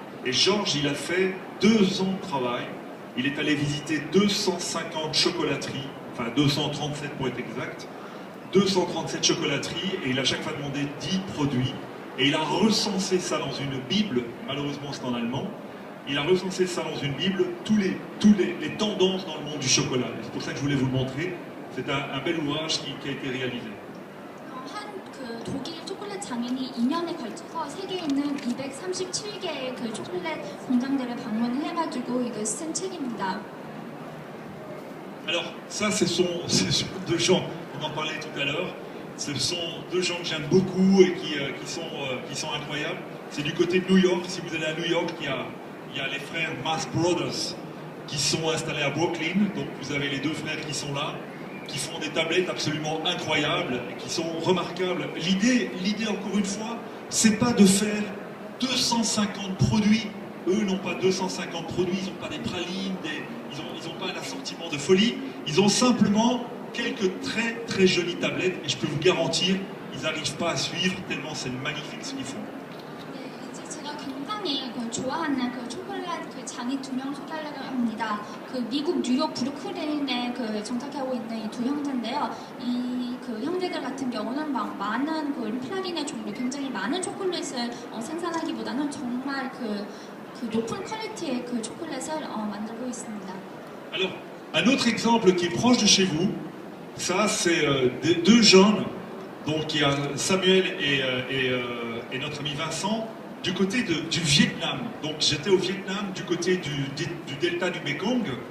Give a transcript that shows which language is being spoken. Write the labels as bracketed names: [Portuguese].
[French] Et Georges, il a fait 2 ans de travail. Il est allé visiter 250 chocolateries, enfin 237 pour être exact, 237 chocolateries, et il a chaque fois demandé 10 produits. Et il a recensé ça dans une Bible, malheureusement c'est en allemand, il a recensé ça dans une Bible, les tendances dans le monde du chocolat. C'est pour ça que je voulais vous le montrer. C'est un bel ouvrage qui a été réalisé. [Korean] 한 독일 초콜릿 장인이 2년에 걸쳐서 세계에 있는 237개의 그 초콜릿 공장들을 방문을 해가지고 이걸 쓴 책입니다. [French] Alors, ça, ce sont 2 gens, on en parlait tout à l'heure, ce sont 2 gens que j'aime beaucoup et qui sont incroyables. C'est du côté de New York. Si vous allez à New York, il y a les frères Mars Brothers qui sont installés à Brooklyn. Donc, vous avez les 2 frères qui sont là, qui font des tablettes absolument incroyables, et qui sont remarquables. L'idée, encore une fois, c'est pas de faire 250 produits. Eux n'ont pas 250 produits, ils n'ont pas des pralines, ils n'ont pas un assortiment de folie. Ils ont simplement quelques très très jolies tablettes, et je peux vous garantir, ils n'arrivent pas à suivre tellement c'est magnifique ce qu'ils font. [Korean] 제가 굉장히 좋아하는 그 초콜릿 그 장인 2명 소개하려고 합니다. 그 미국 뉴욕 브루클린에 그 정착하고 있는 이 2 형제인데요. 이 그 형제들 같은 경우는 막 많은 그 프라린의 종류, 굉장히 많은 초콜릿을 생산하기보다는 정말 그 높은 퀄리티의 그 초콜릿을 만들고 있습니다. [French] Alors, un autre exemple qui est proche de chez vous, ça c'est 2 jeunes, donc il y a Samuel et notre ami Vincent, du côté du Vietnam. Donc j'étais au Vietnam du côté du delta du Mekong.